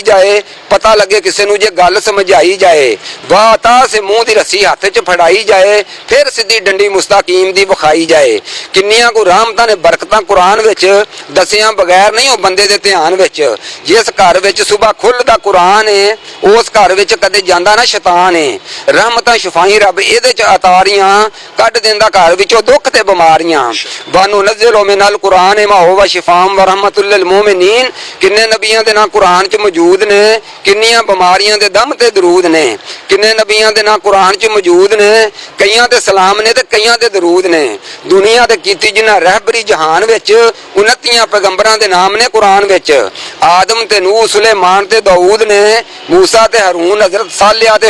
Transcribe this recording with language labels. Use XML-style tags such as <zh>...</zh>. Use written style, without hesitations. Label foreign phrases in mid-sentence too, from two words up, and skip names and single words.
<pa>جائے پتہ لگے کسے نوں جے گل سمجھائی جائے واہ تاں سے منہ دی رسی ہتھ چ پھڑائی جائے فیر سدھی ڈنڈی مستقیم دی وکھائی جائے کنیاں کو رحمتاں نے برکتاں قرآن وچ دسیاں بغیر نہیں ہو بندے دے دھیان وچ جس گھر وچ صبح کھلدا قرآن ہے اس گھر وچ کدے جاندا نہ شیطان ہے رحمتاں شفائی رب ایہدے چ اتاریاں کڈھ دیندا گھر وچوں دکھ تے بیماریاں</pa> <ar>وننزل من القرآن ما هو شفاء ورحمة للمؤمنين</ar> <pa>کنے نبیاں دے ناں قرآن چ موجود نے کنیاں بیماریاں دے دم تے درود نے کنے نبیاں دے ناں قرآن چ موجود نے کئیاں تے سلام نے تے کئیاں تے درود نے دنیا تے کیتی جنہاں رہبری جہان وچ 29 پیغمبراں دے نام نے قرآن وچ آدم تے نوح سلیمان تے داؤد نے موسیٰ تے ہارون حضرت صالح تے</pa>